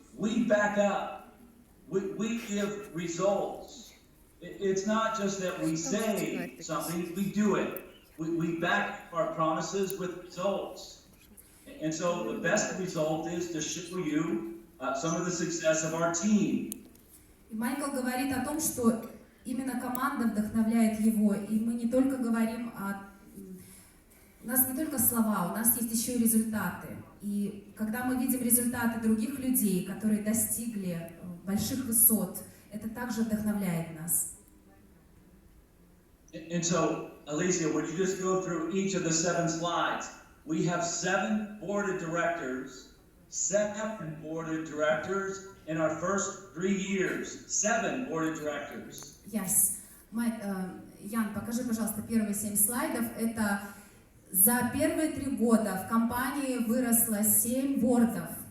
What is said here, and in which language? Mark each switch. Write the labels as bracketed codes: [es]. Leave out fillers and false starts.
[en] We back up. We give results. It's not just that we say something, we do it. We back our promises with results. And so the best result is to show you some of the success of our team. [ru] И Майкл говорит о том, что именно команда вдохновляет его, и мы не только говорим у нас не только слова, у нас есть еще и результаты. И когда мы видим результаты других людей, которые достигли больших высот, это также вдохновляет нас. [en] And so, Alicia, would you just go through each of the 7 slides? We have 7 board of directors 7 board of directors in our first 3 years. 7 board of directors. Yes. [ru] Ян, покажи, пожалуйста, первые 7 слайдов. Это за первые 3 года в компании выросло 7 бордов.